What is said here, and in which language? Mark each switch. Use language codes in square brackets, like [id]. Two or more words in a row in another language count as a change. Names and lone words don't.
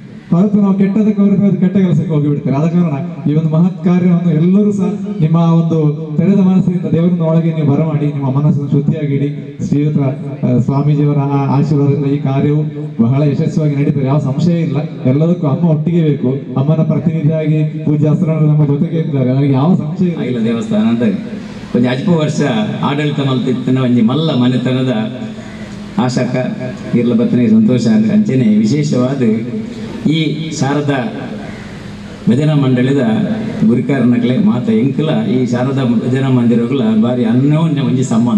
[kn] ಹೊರತು ನಾವು ಕೆಟ್ಟದಕ್ಕೆ ಹೊರತು ಅದು ಕೆಟ್ಟ ಕೆಲಸಕ್ಕೆ ಹೋಗಿಬಿಡ್ತೇವೆ. ಆದ ಕಾರಣ ಈ ಒಂದು ಮಹತ್ ಕಾರ್ಯವನ್ನು ಎಲ್ಲರೂ ಸಹ ನಿಮ್ಮ ಒಂದು ತೆರೆದ ಮನಸ್ಸಿನಿಂದ ದೇವರನ್ನ ಒಳಗೆ ನೀವು ಬರಮಾಡಿ ನಿಮ್ಮ ಮನಸ್ಸನ್ನು ಶುದ್ಧಿಯಾಗಿಡಿ. ಶ್ರೀಯುತ ಸ್ವಾಮೀಜಿಯವರ ಆಶೀರ್ವಾದದಿಂದ ಈ ಕಾರ್ಯವು ಬಹಳ ಯಶಸ್ವಿಯಾಗಿ ನಡೀತದೆ, ಯಾವ ಸಂಶಯ ಇಲ್ಲ. ಎಲ್ಲದಕ್ಕೂ ಅಮ್ಮ ಒಟ್ಟಿಗೆ ಬೇಕು. ಅಮ್ಮನ ಪ್ರತಿನಿಧಿಯಾಗಿ ಪೂಜ್ಯ ಅಸ್ತ್ರಗಳು ನಮ್ಮ ಜೊತೆಗೆ ಇದ್ದಾರೆ, ನನಗೆ ಯಾವ ಸಂಶಯ ಇಲ್ಲ. [tcy] ದೇವಸ್ಥಾನ ಅಂತ ಒಂದು 10 ವರ್ಷ ಆಡಳಿತ ಮಲ್ತಿತ್ತಿನ ಒಂಜಿ ಮಲ್ಲ ಮನೆತನದ ಆಶಾಕ ಇರ್ಲ ಬತ್ತನಿಗೆ ಸಂತೋಷ ಅಂದರೆ ಅಂಚೆನೆ ವಿಶೇಷವಾದ ಈ ಶಾರದಾ ಭಜನಾ ಮಂಡಳಿದ ಗುರಿಕಾರನಕ್ಲೆ ಮಾತ ಎಂಕುಲ ಈ ಶಾರದಾ ಭಜನಾ ಮಂದಿರಗಳ ಬಾರಿ ಅನ್ಯೋನ್ಯ ಒಂಜಿ ಸಂಬಂಧ.